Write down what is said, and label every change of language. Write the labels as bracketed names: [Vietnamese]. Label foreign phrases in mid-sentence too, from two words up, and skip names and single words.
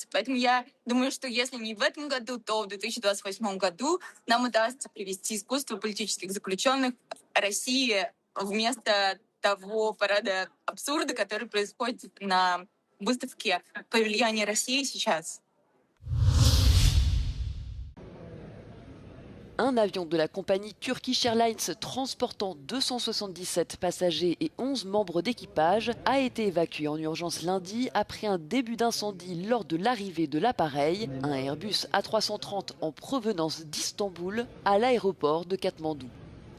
[Russian] Поэтому я думаю, что если не в этом году, то в 2028 году нам удастся привести искусство политических заключенных России вместо того парада абсурда, который происходит на выставке в павильоне России сейчас. [French] Un avion de la compagnie Turkish Airlines transportant 277 passagers et 11 membres d'équipage a été évacué en urgence lundi après un début d'incendie lors de l'arrivée de l'appareil, un Airbus A330 en provenance d'Istanbul, à l'aéroport de Katmandou.